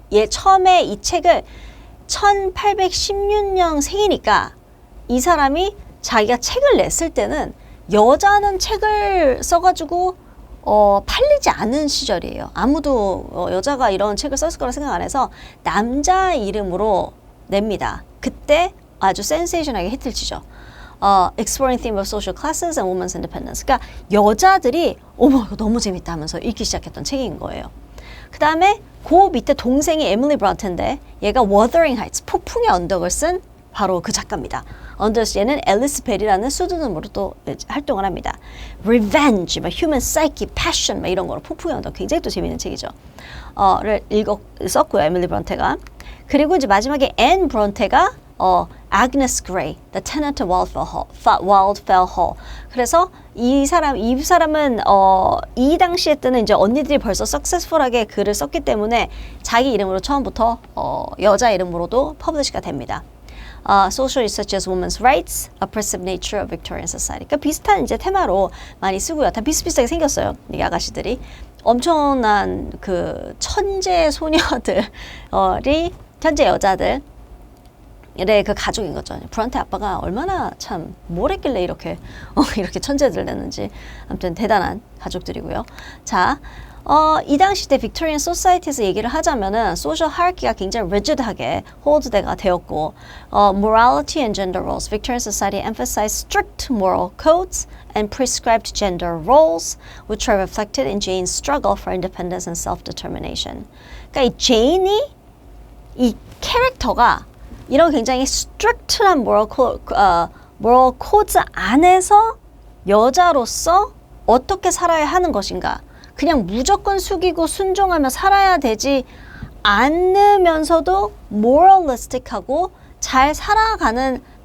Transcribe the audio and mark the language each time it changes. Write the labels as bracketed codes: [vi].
[ko] 처음에 이 책을 1816년 생이니까 이 사람이 자기가 책을 냈을 때는 여자는 책을 써가지고 팔리지 않은 시절이에요. 아무도 여자가 이런 책을 썼을 거라 생각 안 해서 남자 이름으로 냅니다. 그때 아주 센세이션하게 히트를 치죠. [en] Exploring theme of social classes and women's independence. [ko] 그러니까 여자들이 어머 이거 너무 재밌다 하면서 읽기 시작했던 책인 거예요. 그 다음에 그 밑에 동생이 에밀리 브론테인데 얘가 Wuthering Heights, 폭풍의 언덕을 쓴 바로 그 작가입니다. 얘는 앨리스 벨이라는 수드름으로 또 활동을 합니다. Revenge, Human Psyche, Passion 이런 거로 폭풍의 언덕, 굉장히 또 재밌는 책이죠. 를 썼고요, 에밀리 브론테가. 그리고 이제 마지막에 앤 브론테가 Agnes Grey, The Tenant of Wildfell Hall. 그래서 이 사람은 이 당시에 때는 이제 언니들이 벌써 successful하게 글을 썼기 때문에 자기 이름으로 처음부터 여자 이름으로도 퍼블리시가 됩니다. [en] Social issues such as women's rights, oppressive nature of Victorian society. [ko] 그러니까 비슷한 이제 테마로 많이 쓰고요. 다 비슷비슷하게 생겼어요. 이 아가씨들이 엄청난 그 천재 소녀들이 천재 여자들. 네, 그 가족인 거죠. 브론테 아빠가 얼마나 참 뭘 했길래 이렇게 천재들 냈는지. 아무튼 대단한 가족들이고요. 자, 이 당시 때 빅토리안 소사이티에서 얘기를 하자면은 소셜 하이라키가 굉장히 rigid하게 홀드가 되었고, [en] morality and gender roles. Victorian society emphasized strict moral codes and prescribed gender roles, which are reflected in Jane's struggle for independence and self-determination. [ko] 그러니까 이 제인이 이 캐릭터가 이런 굉장히 스트릭트한 moral codes 안에서 여자로서 어떻게 살아야 하는 것인가, 그냥 무조건 숙이고 순종하며 살아야 되지 않으면서도 moralistic하고 잘 살아가는